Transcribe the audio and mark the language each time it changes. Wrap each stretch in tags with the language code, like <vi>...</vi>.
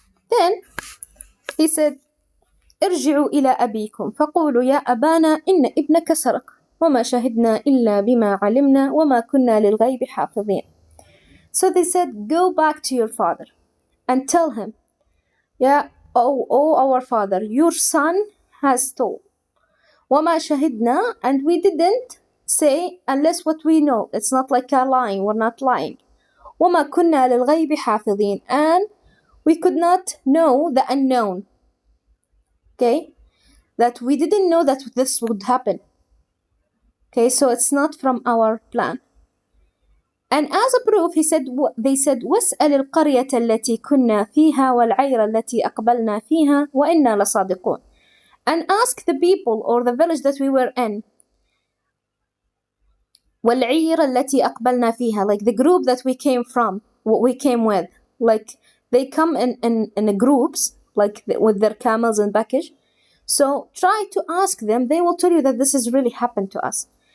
<en>Then he said,</en> <ar>ارجعوا إلى أبيكم فقولوا يا أبانا إن ابنك سرق وما شهدنا إلا بما علمنا وما كنا للغيب حافظين.</ar> <en>So they said, go back to your father and tell him, oh our father, your son has stolen.</en> <ar>وما شهدنا,</ar> <en>and we didn't say unless what we know. It's not like a lying, we're not lying.</en> <ar>وما كنا للغيب حافظين,</ar> <en>and we could not know the unknown. Okay, that we didn't know that this would happen. Okay, so it's not from our plan. And as a proof, they said,</en> <ar>واسأل القرية التي كنا فيها والعير التي أقبلنا فيها وإنا لصادقون.</ar> <en>And ask the people or the village that we were in.</en> <ar>والعير التي أقبلنا فيها,</ar> <en>like the group that we came from, what we came with. Like they come in groups, like with their camels and baggage. So try to ask them, they will tell you that this has really happened to us.</en>